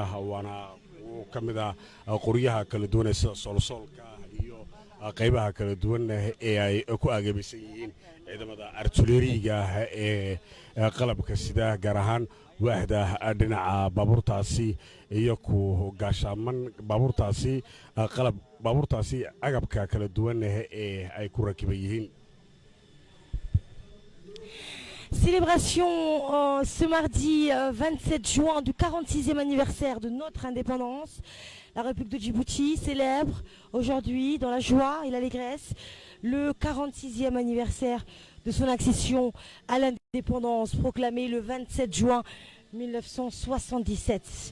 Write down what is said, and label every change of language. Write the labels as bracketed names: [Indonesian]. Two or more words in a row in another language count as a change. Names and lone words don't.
[Somali] waana ka mid ah qoryaha kala duwan sida solsolka iyo qaybaha kala duwan ee ay ku agabisan yihiin ciidamada artilleriga ee qalabka sida gaar ahaan waaxda dhinaca baabuurtaasi iyo ku gaashaman baabuurtaasi agabka kala duwan ee ay ku rakiban yihiin. [French] Célébration ce mardi 27 juin du 46e anniversaire de notre indépendance. La République de Djibouti célèbre aujourd'hui dans la joie et l'allégresse le 46e anniversaire de son accession à l'indépendance proclamée le 27 juin 1977.